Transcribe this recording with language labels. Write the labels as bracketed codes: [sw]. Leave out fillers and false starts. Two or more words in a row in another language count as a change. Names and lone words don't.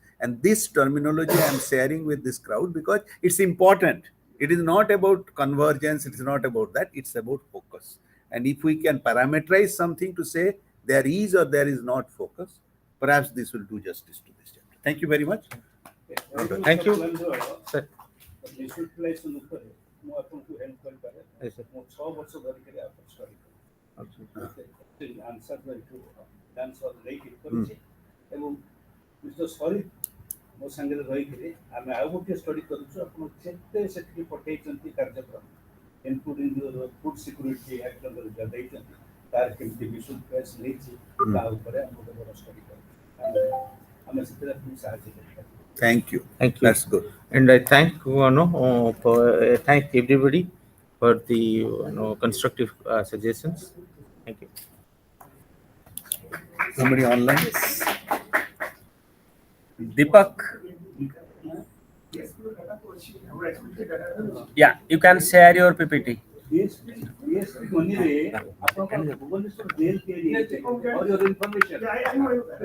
[en] And this terminology I'm sharing with this crowd because it's important. It is not about convergence, it is not about that, it's about focus. And if we can parameterize something to say there is or there is not focus, perhaps this will do justice to this chapter. Thank you very much. Thank you. Sir. [or] ମୋ ସାଙ୍ଗରେ ରହିକିରି ଆମେ ଆଉ ଗୋଟିଏ ଷ୍ଟଡି କରୁଛୁ ଆପଣ ଯେତେ ସେଠିକି ପଠେଇଛନ୍ତି କାର୍ଯ୍ୟକ୍ରମ ଇନକ୍ଲୁଡିଂ [en] food security act [or] ଅନ୍ତର୍ଗତ ଦେଇଛନ୍ତି ତାର କେମିତି ବିଶୁଦ୍ଧ ପ୍ରେସ୍ ନେଇଛି ତା ଉପରେ ଆମେ ଗୋଟେ ବଡ଼ ଷ୍ଟଡି କରୁଛୁ ଆମେ ସେଥିରେ ଆପଣଙ୍କୁ ସାହାଯ୍ୟ କରିପାରିବୁ. [en] Thank you. That's good. And I thank everybody for the constructive suggestions. Thank you. Somebody online? Deepak. Yeah, you can share your PPT. Yes, money आपन भुवनेश्वर जेल के लिए और your information. Yeah, I know.